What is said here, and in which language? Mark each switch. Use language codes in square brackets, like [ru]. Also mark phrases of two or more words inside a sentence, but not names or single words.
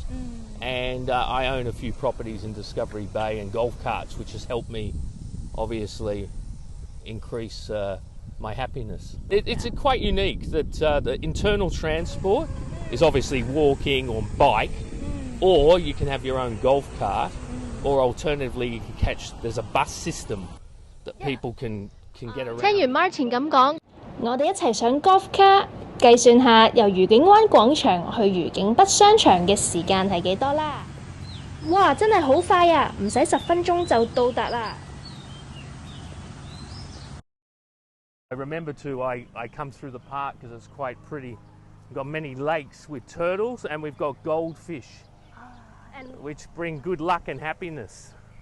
[en] And I own a few properties in Discovery Bay and golf carts, which has helped me obviously increase my happiness. It's quite unique that the internal transport is obviously walking or bike, or you can have your own golf cart, or alternatively you can there's a bus system that people can get around. [yue] 聽完 Martin 咁講，我哋一齊上 [en] golf car。 [yue] 計算下由愉景灣廣場去愉景北商場嘅時間係幾多啦？哇，真係好快啊！唔使10分鐘就到達啦。 [en] I remember too, I come through the park because it's quite pretty. We've got many lakes with turtles, and we've got goldfish, which bring good luck and happiness.